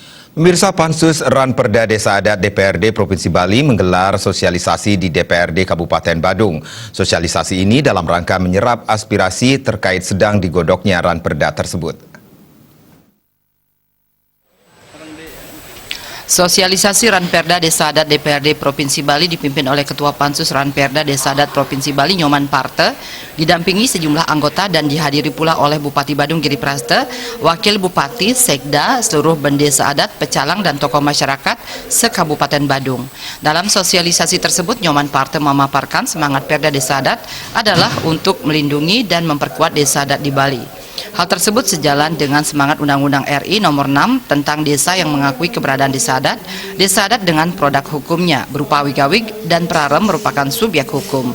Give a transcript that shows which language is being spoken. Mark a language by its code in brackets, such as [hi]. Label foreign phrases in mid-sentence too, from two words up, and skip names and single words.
[id] Pemirsa, Pansus Ranperda Desa Adat DPRD Provinsi Bali menggelar sosialisasi di DPRD Kabupaten Badung. Sosialisasi ini dalam rangka menyerap aspirasi terkait sedang digodoknya Ranperda tersebut. Sosialisasi Ranperda Desa Adat DPRD Provinsi Bali dipimpin oleh Ketua Pansus Ranperda Desa Adat Provinsi Bali Nyoman Parte, didampingi sejumlah anggota dan dihadiri pula oleh Bupati Badung Giri Praste, Wakil Bupati, Sekda, seluruh bendesa adat, pecalang dan tokoh masyarakat se-Kabupaten Badung. Dalam sosialisasi tersebut, Nyoman Parte memaparkan semangat Perda Desa Adat adalah untuk melindungi dan memperkuat desa adat di Bali. Hal tersebut sejalan dengan semangat Undang-Undang RI Nomor 6 tentang desa yang mengakui keberadaan desa adat dengan produk hukumnya berupa wigawig dan prarem merupakan subjek hukum.